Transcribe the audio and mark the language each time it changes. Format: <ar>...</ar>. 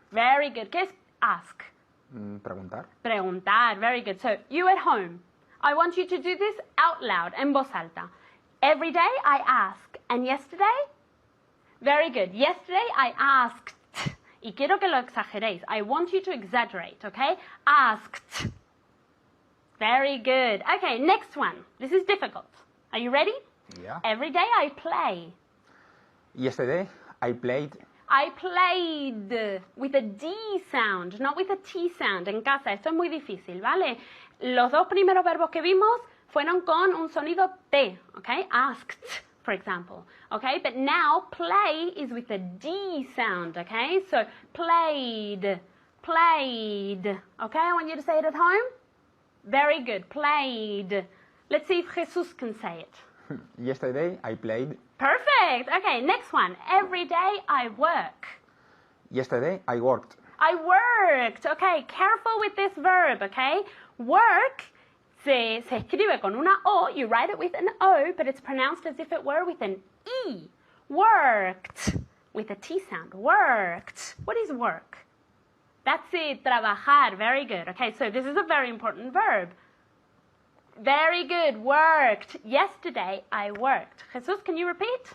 <en>Very good.</en> <es>¿Qué es ask? Preguntar.</es> <en>Preguntar. Very good. So, you at home, I want you to do this out loud,</en> <es>en voz alta.</es> <en>Every day I ask. And yesterday? Very good. Yesterday I asked.</en> <es>Y quiero que lo exageréis.</es> <en>I want you to exaggerate, okay? Asked. Very good. Okay, next one. This is difficult. Are you ready? Yeah. Every day I play. Yesterday I played. I played with a D sound, not with a T sound.</en> <es>En casa, esto es muy difícil, ¿vale? Los dos primeros verbos que vimos fueron con un sonido T, okay?</es> <en>Asked, for example, okay? But now play is with a D sound, okay? So played, played, okay? I want you to say it at home. Very good, played. Let's see if Jesus can say it. Yesterday I played. Perfect. Okay, next one. Every day I work. Yesterday I worked. I worked. Okay, careful with this verb, okay?</en> <es>Work se escribe con una O.</es> <en>You write it with an O, but it's pronounced as if it were with an E. Worked. With a T sound. Worked. What is work? That's it. Trabajar. Very good. Okay, so this is a very important verb. Very good. Worked. Yesterday, I worked. Jesus, can you repeat?</en>